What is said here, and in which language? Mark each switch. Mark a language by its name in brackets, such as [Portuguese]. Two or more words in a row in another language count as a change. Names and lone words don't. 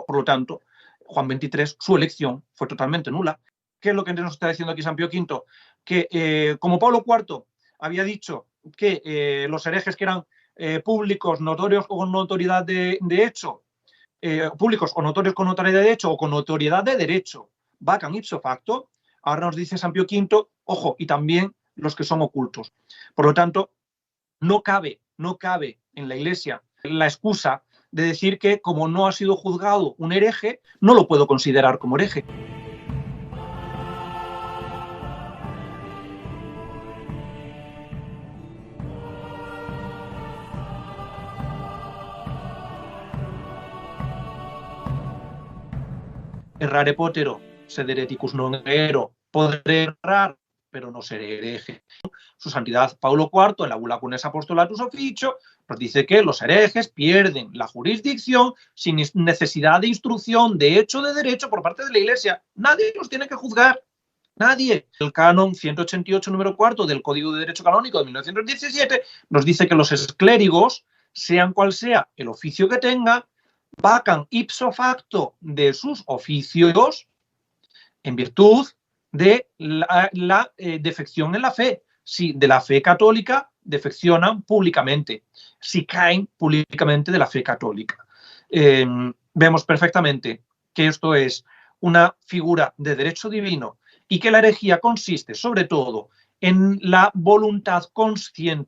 [Spanish] Por lo tanto, Juan XXIII, su elección fue totalmente nula. ¿Qué es lo que nos está diciendo aquí San Pío V? Que como Pablo IV había dicho que los herejes que eran públicos, notorios o con notoriedad de hecho, públicos o notorios con notoriedad de hecho o con notoriedad de derecho, [Latin] vacan ipso facto, [Spanish] ahora nos dice San Pío V, ojo, y también los que son ocultos. Por lo tanto, no cabe en la Iglesia la excusa de decir que como no ha sido juzgado un hereje, no lo puedo considerar como hereje. [Latin] Errare potero, sed hereticus non ero. [Spanish] Podré errar, pero no seré hereje. Su santidad Pablo IV, en la bula Cunes Apostolatus Officio, nos dice que los herejes pierden la jurisdicción sin necesidad de instrucción, de hecho, de derecho por parte de la Iglesia. Nadie los tiene que juzgar. Nadie. El canon 188, número 4 del Código de Derecho Canónico de 1917 nos dice que los clérigos, sean cual sea el oficio que tengan, vacan [Latin] ipso facto [Spanish] de sus oficios en virtud de la defección en la fe. Si de la fe católica defeccionan públicamente, si caen públicamente de la fe católica. Vemos perfectamente que esto es una figura de derecho divino y que la herejía consiste sobre todo en la voluntad consciente.